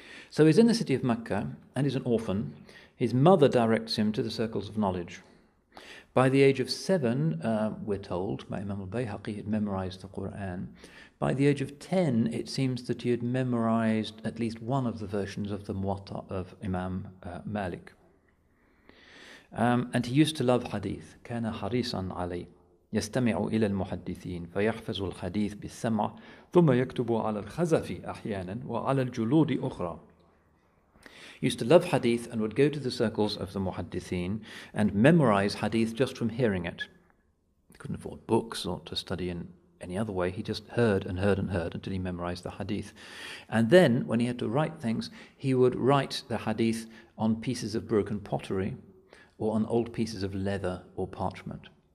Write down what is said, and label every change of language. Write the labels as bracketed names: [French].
[English] So he's in the city of Mecca and he's an orphan. His mother directs him to the circles of knowledge. By the age of 7, we're told, by Imam al-Bayhaqi, he had memorized the Quran. By the age of 10, it seems that he had memorized at least one of the versions of the Muwatta of Imam Malik. And he used to love hadith. [Arabic] كان حريصا عليه يستمع إلى المحدثين فيحفظ الحديث بالسمع ثم يكتب على الخزف أحيانا وعلى الجلود أخرى. [English] He used to love hadith and would go to the circles of the muhaddithin and memorize hadith just from hearing it. He couldn't afford books or to study in any other way. He just heard and heard and heard until he memorized the hadith. And then, when he had to write things, he would write the hadith on pieces of broken pottery or on old pieces of leather or parchment.